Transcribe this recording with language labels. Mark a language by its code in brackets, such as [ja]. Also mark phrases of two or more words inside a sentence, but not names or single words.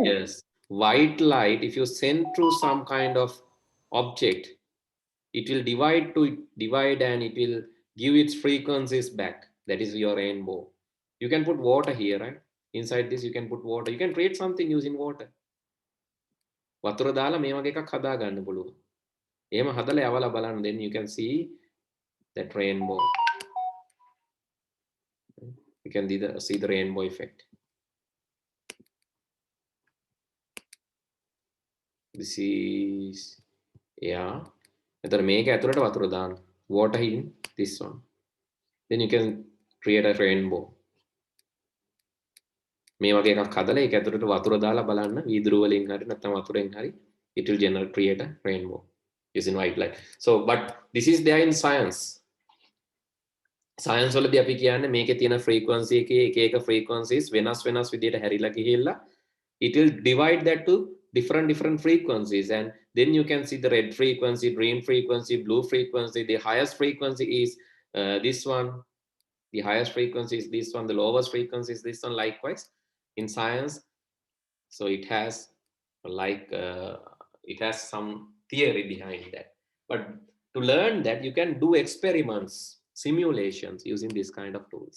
[en] Yes. White light, if you send through some kind of object, it will divide and it will give its frequencies back. That is your rainbow. You can put water here, right? Inside this, you can put water. You can create something using water. [si] වතුර දාලා මේ වගේ එකක් හදා ගන්න පුළුවන්. එහෙම හදලා යවලා බලන්න, [en] then you can see that rainbow. You can see the rainbow effect. This is, yeah. [si] එතන මේක ඇතුළට වතුර දාන්න. [en] Water in this one. Then you can create a rainbow. [si] මේ වගේ එකක් හදලා ඒක ඇතුළට වතුර දාලා බලන්න වීදුරු වලින් හරි නැත්නම් වතුරෙන් හරි [en] it will generate create a rainbow using white light. So but this is there in science. [si] Science වලදී අපි කියන්නේ මේකේ තියෙන frequency එකේ එක එක frequencies වෙනස් විදියට හැරිලා ගිහිල්ලා [en] it will divide that to different frequencies, and then you can see the red frequency, green frequency, blue frequency. The highest frequency is this one, the highest frequency is this one, the lowest frequency is this one, likewise in science. So it has like it has some theory behind that, but to learn that you can do experiments, simulations using this kind of tools.